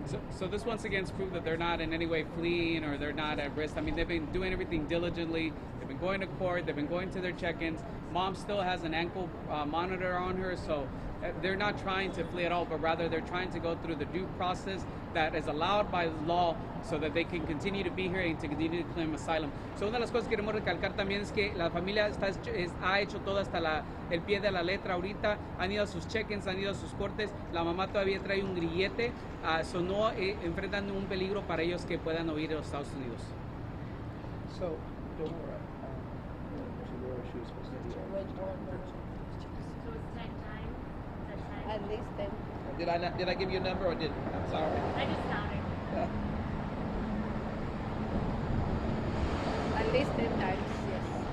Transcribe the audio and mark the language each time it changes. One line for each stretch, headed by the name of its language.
English: So this once again is proof that they're not in any way fleeing or they're not at risk. I mean, they've been doing everything diligently. They've been going to court. They've been going to their check-ins. Mom still has an ankle monitor on her, so they're not trying to flee at all, but rather they're trying to go through the due process that is allowed by law so that they can continue to be here and to continue to claim asylum.
Spanish: So una de las cosas que queremos recalcar también es que la familia ha hecho todo hasta el pie de la letra ahorita, han ido a sus check-ins, han ido a sus cortes, la mamá todavía trae un grillete, so no enfrentan un peligro para ellos que puedan huir a los Estados Unidos.
English: So, don't worry. To where she was supposed to be. So it's 10 times? Is that 10? At least 10. Did I give you a number or didn't? I'm sorry. I just counted. At least 10 times, yes.